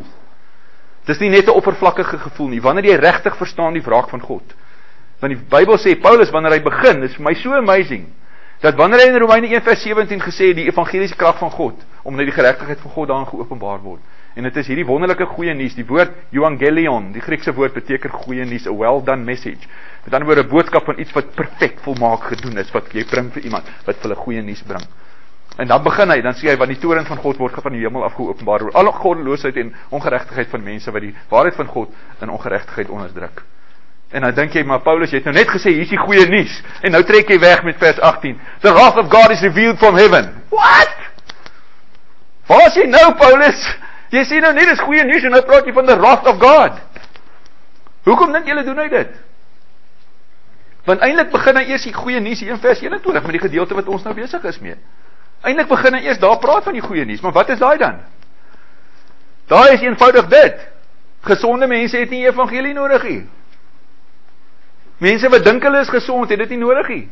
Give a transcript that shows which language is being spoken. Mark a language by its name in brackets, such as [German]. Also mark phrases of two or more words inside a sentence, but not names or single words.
[Afrikaans] Dis nie net 'n oppervlakkige gevoel nie, wanneer jy regtig verstaan die wraak van God. Want die Bybel sê, Paulus, wanneer hy begin, is vir my so amazing, dat wanneer hy in Romeine 1 vers 17 gesê, die evangeliese krag van God, omdat die geregtigheid van God daarin geopenbaar word. En dit is hierdie wonderlike goeie nuus, die woord euangelion, die Griekse woord beteken goeie nuus, [English] a well done message. [Afrikaans] Met ander woorde, 'n boodskap van iets wat perfek volmaak gedoen is, wat jy bring vir iemand, wat vir hulle goeie nuus bring. En dan begin hy, dan sê hy, want die toorn van God word van die hemel af geopenbaar oor alle goddeloosheid en ongeregtigheid van mense, wat die waarheid van God in ongeregtigheid onderdruk. En dan dink jy, maar Paulus, jy het nou net gesê, hier is die goeie nuus, en nou trek jy weg met vers 18, [English] the wrath of God is revealed from heaven. What? [Afrikaans] Waar is jy nou, Paulus? Jy sê nou net, dis goeie nuus, en nou praat jy van [English] the wrath of God. [Afrikaans] Hoekom dink julle doen hy dit? Want eintlik begin hy eers die goeie nuus hier in vers 21, met die gedeelte wat ons nou besig is mee. Eintlik begin hy eers daar praat van die goeie nuus, maar wat is daai dan? Daai is eenvoudig dit. Gesonde mense het nie evangelie nodig nie. Mense wat dink hulle is gesond, het dit nie nodig nie.